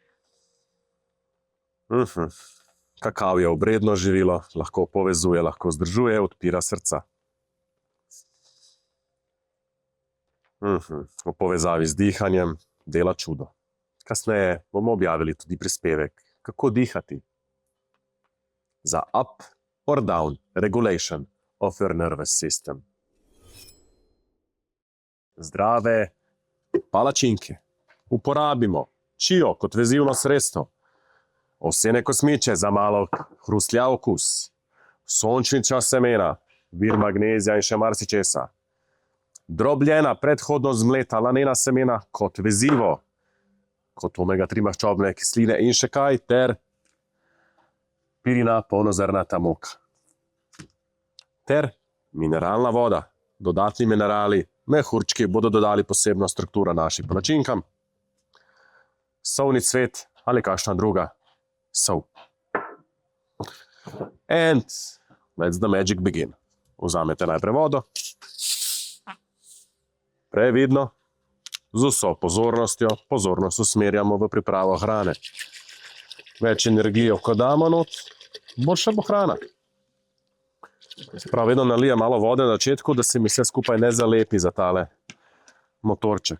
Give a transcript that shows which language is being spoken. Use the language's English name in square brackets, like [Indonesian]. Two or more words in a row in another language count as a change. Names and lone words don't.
[Slovenian] Kakav je obredno živilo, lahko povezuje, lahko zdržuje, odpira srca. V povezavi z dihanjem dela čudo. Kasneje bomo objavili tudi prispevek, kako dihati za [English] up or down regulation of your nervous system. [Slovenian] Zdrave palačinke. Uporabimo čio kot vezivno sredstvo. Ovsene kosmiče za malo hrustljav okus. Sončnična semena, vir magnezija in še marsičesa. Drobljena, predhodno zmleta lanena semena kot vezivo, kot omega-3 maščobne kisline in še kaj, ter pirina polnozrnata moka. Ter mineralna voda, dodatni minerali, mehurčki bodo dodali posebno strukturo našim palačinkam. Solni cvet ali kakšna druga sol. [English] And let's the magic begin. [Slovenian] Vzamete najprej vodo. Previdno, z vso pozornost usmerjamo v pripravo hrane. Več energijo, ko damo not, boljša bo hrana. Prav, vedno nalijem malo vode na začetku, da se mi vse skupaj ne zalepi za tale motorček.